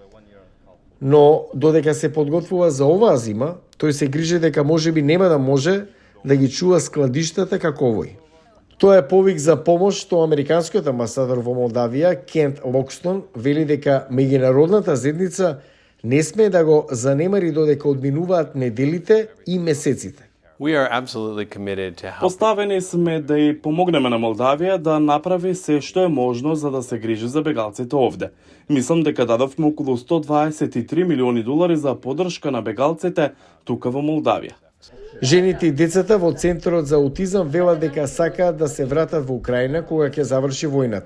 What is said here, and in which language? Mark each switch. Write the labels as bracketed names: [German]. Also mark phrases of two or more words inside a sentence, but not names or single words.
[Macedonian] Но додека се подготвува за оваа зима, тој се грижи дека можеби нема да може да ги чува складиштата како овој. Тоа е повик за помош што американскиот амбасадор во Молдавија, Кент Локстон, вели дека меѓународната заедница не смее да го занемари додека одминуваат неделите и месеците. [English] We are absolutely committed to help. [Macedonian] Поставени сме да ја помогнеме на Молдавија да направи се што е можно за да се грижи за бегалците овде. Мислам дека дадовме околу $123 милиони за поддршка на бегалците тука во Молдавија. Жените и децата во Центарот за аутизам велат дека сакаат да се вратат во Украина кога ќе заврши војната.